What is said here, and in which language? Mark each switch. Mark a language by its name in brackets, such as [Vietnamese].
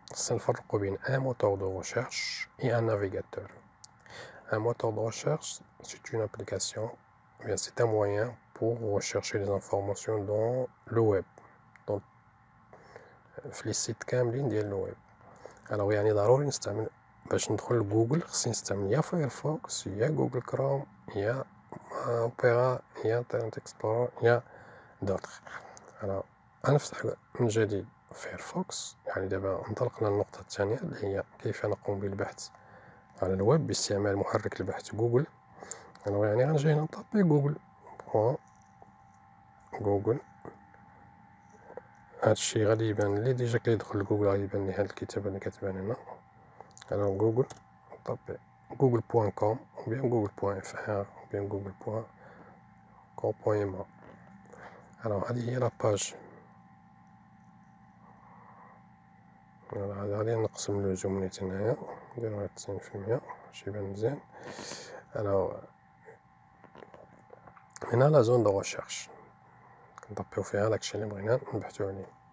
[French] سنفرق بين un moteur de recherche et un navigateur. Un moteur de recherche, c'est une application, bien c'est un moyen pour rechercher les informations dans le web, dans les sites كاملين ديال الويب. [Arabic] alors يعني ضروري نستعمل باش ندخل لجوجل خصني نستعمل يا فايرفوكس يا جوجل كروم يا اوبيرا يا انترنت اكسبلورر يا دوطخ. alors غنفتح من جديد فايرفوكس. يعني دابا انطلقنا للنقطة الثانية اللي هي كيف نقوم بالبحث على الويب باستعمال محرك البحث جوجل. alors يعني غنجي هنا نطابي جوجل. هادشي غادي يبان لي ديجا كيدخل لجوجل غادي يبان لي هاد الكتابة اللي كتبان هنا. alors جوجل نطابي google.com ou bien google.fr ou bien google.com.ma. alors هادي هي لاباج. غادي نقسم لو زوم نيت هنايا نديرو 90% باش يبان مزيان. alors هنا لا زون دو ريشيرش كنطبيو فيها داكشي اللي بغينا نبحثو عليه.